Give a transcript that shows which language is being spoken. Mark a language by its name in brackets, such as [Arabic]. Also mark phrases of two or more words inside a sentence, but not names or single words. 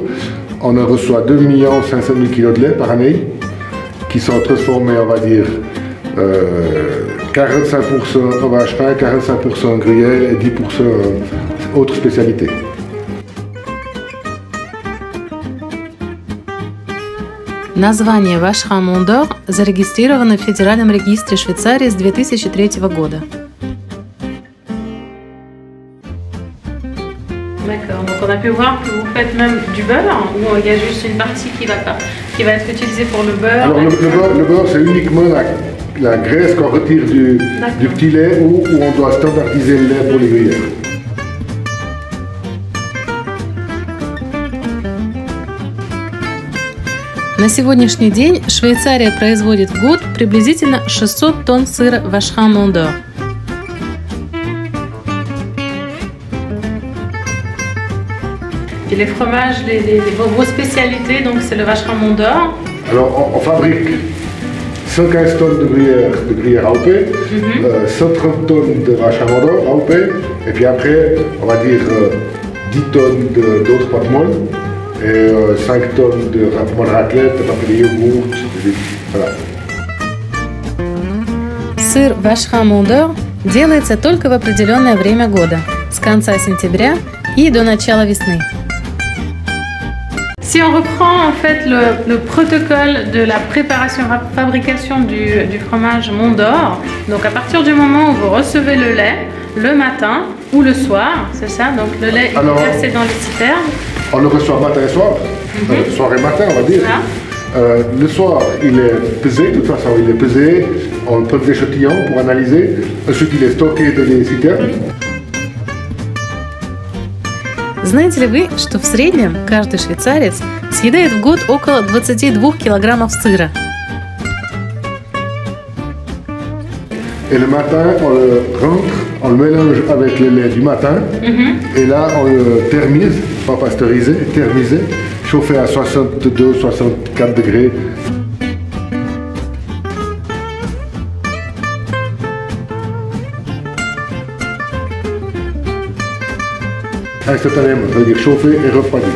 [French] On en reçoit 2 500 000 kg de lait par année qui sont transformés, on va dire, 45% en vacherin, 45% en gruyère et 10% en autres spécialités. [Russian] Название Vacherin Mont d'Or зарегистрировано в Федеральном регистре Швейцарии с 2003 года. [French] D'accord, donc on a pu voir que vous faites même du beurre, ou il y a juste une partie qui va être utilisée pour le beurre. Alors le beurre c'est uniquement la graisse qu'on retire du petit lait où on doit standardiser le lait pour les gruyères. [Russian] На сегодняшний день Швейцария производит в год приблизительно 600 тонн сыра Vacherin Mont d'Or. [French] Et les fromages, vos spécialités, donc c'est le Vacherin Mont d'Or. Alors on fabrique 115 tonnes de gruyère AOP, 130 tonnes de Vacherin Mont d'Or AOP, et puis après on va dire 10 tonnes d'autres pâtes molles. Et 5 tonnes de raclette, de yogourt, voilà. [Russian] Сыр Vacherin Mont d'Or делается только в определенное время года, с конца сентября и до начала весны. [French] Si on reprend en fait le protocole de la préparation, fabrication du fromage Mont d'Or, donc à partir du moment où vous recevez le lait, le matin ou le soir, c'est ça, donc le lait est versé dans les citernes. On le reçoit matin et soir, soir et matin on va dire. Le soir il est pesé, de toute façon il est pesé, on prend des échantillons pour analyser, ensuite il est stocké dans les citernes. [Russian] Знаете ли вы, что в среднем каждый швейцарец съедает в год около 22 килограммов сыра? [French] Et le matin, on le rentre, on le mélange avec le lait du matin, et là on le thermise, pas pasteurisé, thermisé, chauffé à 62-64 degrés. Instantanément, ça veut dire chauffer et refroidir.